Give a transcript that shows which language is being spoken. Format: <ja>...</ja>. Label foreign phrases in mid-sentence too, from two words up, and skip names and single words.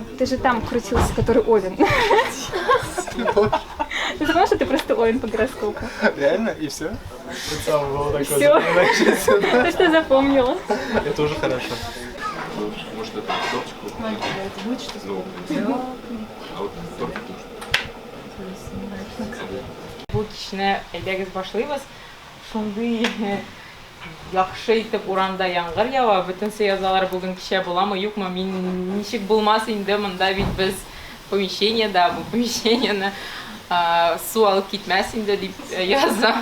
<ru>Ты же там крутился, который Овен. Ты думал, что ты просто Овен по гороскопу? Реально? И все? Сам было такое. Все. То, что запомнила. Это уже хорошо. Может, это тортик? Будет что-то? А вот тортик тоже.</ru> <tt>Бу кичне әйдәгез башлыйбыз. Шундый яхшы итеп урамда яңгыр ява. Бөтенсе язалар бүген кичә буламы, юкмы? Мин ничек булмас инде монда бит без помещениедә, бу помещениене су алып китмәс инде дип язам.</tt>